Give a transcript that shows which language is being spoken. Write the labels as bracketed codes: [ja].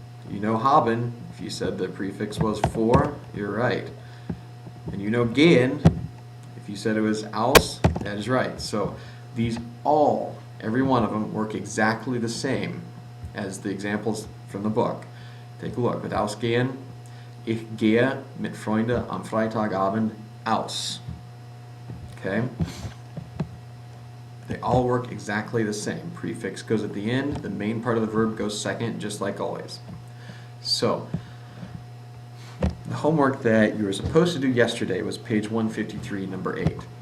[en] You know haben, if you said the prefix was for, you're right. And you know gehen, if you said it was aus, that is right. So these all, every one of them, work exactly the same as the examples from the book. Take a look. [de] With ausgehen, ich gehe mit Freunden am Freitagabend aus. [en] Okay? They all work exactly the same. Prefix goes at the end, the main part of the verb goes second, just like always. So, the homework that you were supposed to do yesterday was page 153, number 8.